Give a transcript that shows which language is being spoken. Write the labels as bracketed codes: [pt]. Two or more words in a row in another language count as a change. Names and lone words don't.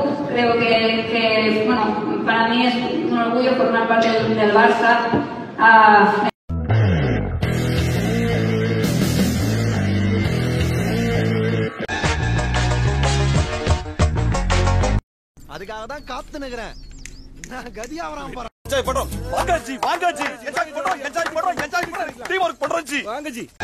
[es] creo que bueno, para mí es un orgullo formar parte del Barça. [ta] அதுக்காக தான் காத்து நிக்கிறேன். நான் கதியா வராம போறேன். என்ஜாய் பண்றோம். வாங்க ஜி, வாங்க ஜி. என்ஜாய் பண்றோம். [en] team work [ta] பண்றோம் ஜி. வாங்க ஜி.